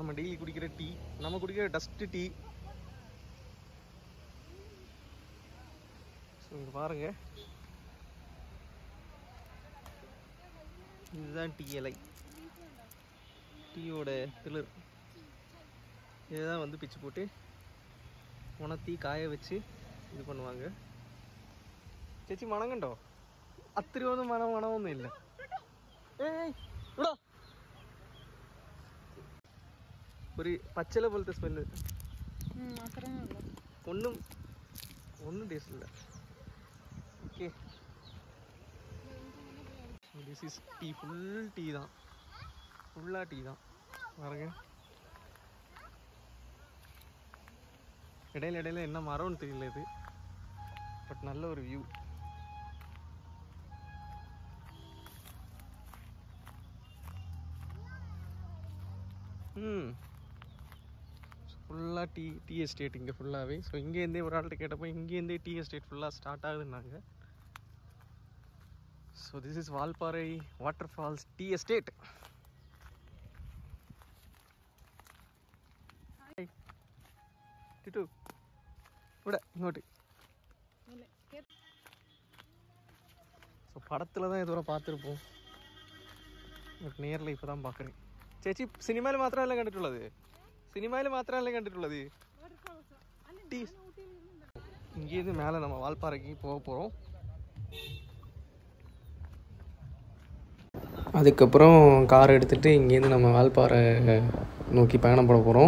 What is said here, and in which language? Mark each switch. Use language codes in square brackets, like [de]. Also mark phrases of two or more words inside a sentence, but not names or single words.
[ta] நம்ம டெய்லி குடிக்கிற டீ, நம்ம குடிக்கிற [en] dustடு tea. [ta] ஸோ இங்கே பாருங்கள், இதுதான் டீ இலை, டீயோட திளிர். இதுதான் வந்து பிச்சு போட்டு உணர்த்தி காய வச்சு இது பண்ணுவாங்க. [ml] ചേച്ചി മണം കണ്ടോ? അത്രയൊന്നും മണമൊന്നും ഇല്ല. ഒരു പച്ചില പോലത്തെ സ്മെല്ല്. ഒന്നും ടേസ്റ്റ് ഇല്ല. [en] Okay, this is tea. full tea [ta] தான், ஃபுல்லாக டீ தான் பாருங்க. இடையில என்ன மரம்னு தெரியல இது, பட் நல்ல ஒரு வியூ. ஃபுல்லாக [en] tea estate [ta] இங்கே ஃபுல்லாகவே. ஸோ இங்கேருந்தே ஒரு ஆள்கிட்ட கேட்டப்போ இங்கேருந்தே [en] tea estate [ta] ஃபுல்லாக ஸ்டார்ட் ஆகுதுன்னாங்க. [en] So this is Valparai Water Falls Tea Estate. [ml] ഇവിടെ ഇങ്ങോട്ട്. [ta] ஸோ படத்தில் தான் இதுவரை பார்த்துருப்போம், பட் நேரில் இப்போ தான் பார்க்குறேன். [ml] ചേച്ചി സിനിമയിൽ മാത്രമല്ല കണ്ടിട്ടുള്ളത്, [ta] டீ. இங்கேருந்து மேலே நம்ம வால்பாறைக்கு போக போகிறோம். அதுக்கப்புறம் கார் எடுத்துகிட்டு இங்கேருந்து நம்ம வால்பாறை நோக்கி பயணம் பண்ண போகிறோம்.